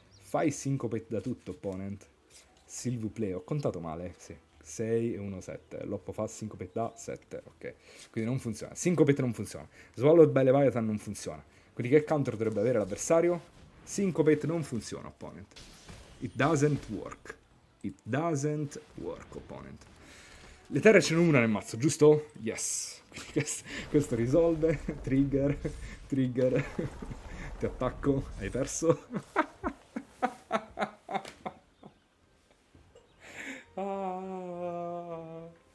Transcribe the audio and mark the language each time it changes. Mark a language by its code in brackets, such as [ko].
[it] Fai syncopate da tutto, opponent. [fr] S'il vous plaît, [it] ho contato male, sì. 6 e 1, 7. Loppo fa syncopate da 7, ok. Quindi non funziona. Syncopate non funziona. Swallowed by Leviathan non funziona. Quindi che counter dovrebbe avere l'avversario? Syncopate non funziona, opponent. [en] It doesn't work. It doesn't work, opponent. [it] Le terre ce n'è una nel mazzo, giusto? Yes. Quindi questo risolve. Trigger. Trigger. Ti attacco. Hai perso. Ah.